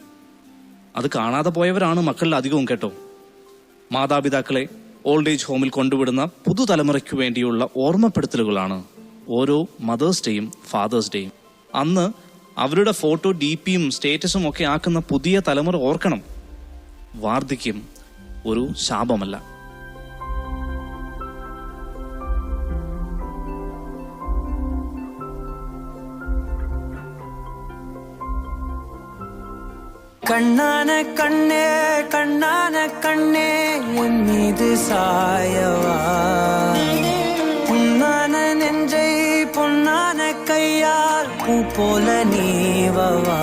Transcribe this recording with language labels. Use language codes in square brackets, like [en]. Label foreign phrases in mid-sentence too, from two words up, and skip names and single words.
[ml] അത് കാണാതെ പോയവരാണ് മക്കളിൽ അധികവും കേട്ടോ. മാതാപിതാക്കളെ [en] old age [ml] ഹോമിൽ കൊണ്ടുവിടുന്ന പുതുതലമുറയ്ക്കു വേണ്ടിയുള്ള ഓർമ്മപ്പെടുത്തലുകളാണ് ഓരോ [en] Mother's Dayum Father's Dayum. [ml] അന്ന് അവരുടെ ഫോട്ടോ DPയും സ്റ്റേറ്റസും ഒക്കെ ആക്കുന്ന പുതിയ തലമുറ ഓർക്കണം, വാർദ്ധക്യം ഒരു ശാപമല്ല. [ta] கண்ணான கண்ணே கண்ணான கண்ணே என் மீது சாயவா, பொன்னான நெஞ்சை பொன்னான கையால் பூ போல நீவவா.